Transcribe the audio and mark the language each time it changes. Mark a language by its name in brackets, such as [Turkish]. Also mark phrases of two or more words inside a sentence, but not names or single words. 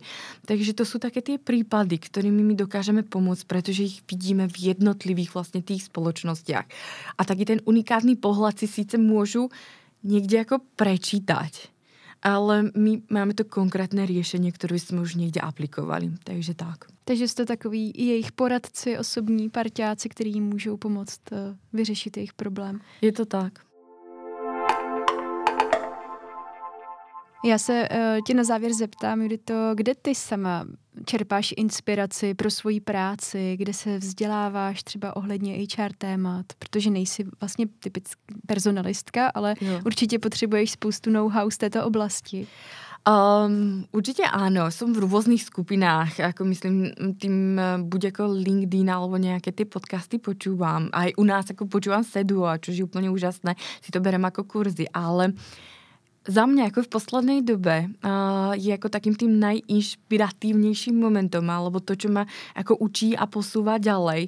[Slovak] Takže to sú také tie prípady, ktorými my dokážeme pomôcť, pretože ich vidíme v jednotlivých vlastne tých spoločnostiach. A taký ten unikátny pohľad si síce môžu niekde ako prečítať. Ale my máme to konkrétne riešenie, ktoré sme už niekde aplikovali. Takže tak. [Czech] Takže jste takový jejich poradci, osobní parťáci, kteří jim můžou pomoct vyřešit jejich problém. Je to tak. Já se tě na závěr zeptám, Judito, kde ty sama čerpáš inspiraci pro svoji práci, kde se vzděláváš třeba ohledně HR témat, protože nejsi vlastně typická personalistka, ale určitě potřebuješ spoustu know-how z této oblasti. [Slovak] Určite áno, som v rôznych skupinách, ako myslím tým buď ako LinkedIn alebo nejaké tie podcasty počúvam. Aj u nás ako počúvam Seduo, čo je úplne úžasné, si to berem ako kurzy, ale za mňa ako v poslednej dobe je ako takým tým najinšpiratívnejším momentom, alebo to, čo ma ako učí a posúva ďalej.